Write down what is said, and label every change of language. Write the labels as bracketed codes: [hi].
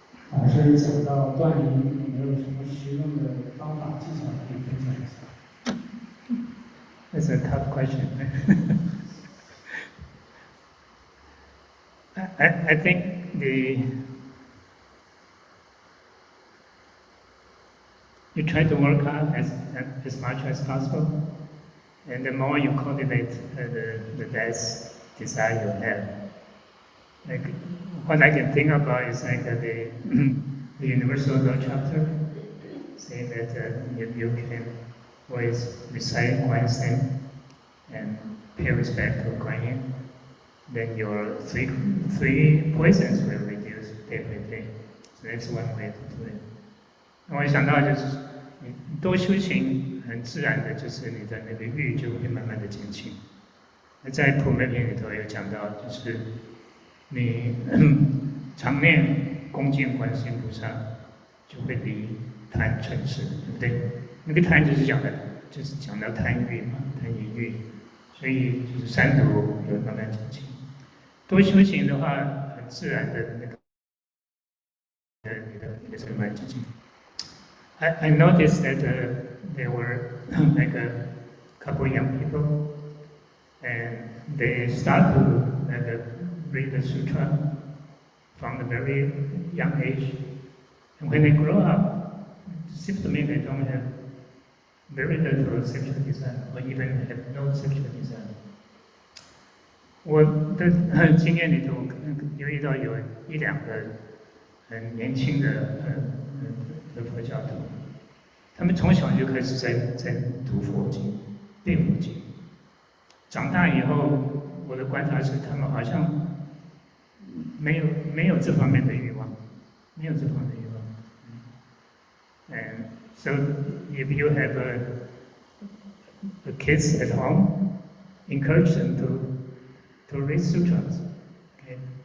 [zh] 老师讲到断淫，有没有什么实用的方法技巧可以分享一下？ [en] That's a tough question. I think you try to work hard as much as possible, and the more you cultivate the less desire you have. Like what I can think about is like the Universal Law chapter, saying that if you can always recite Guan's name and pay respect to Guan Yin, then your three poisons will reduce day by day. So that's one way to do it. [zh] 我想到就是你多修行，很自然的就是你的那个欲就会慢慢的减轻。那在普门品里头有讲到，就是你常念恭敬观世音菩萨，就会离贪嗔痴，对不对？那个贪就是讲到贪欲嘛，贪淫欲，所以就是三毒有慢慢减轻。多修行的话，很自然的那个你的这个慢减轻。 [en] I noticed that there were like a couple young people, and they start to read the sutra from a very young age. And when they grow up, it seems to me they don't have very little sexual desire, or even have no sexual desire. [zh] 我的经验里头，有遇到有1-2个很年轻的佛教徒，他们从小就开始在读佛经、背佛经。长大以后，我的观察是，他们好像没有这方面的欲望，没有这方面的欲望。 [en] And so if you have kids at home, encourage them to read sutras. Okay?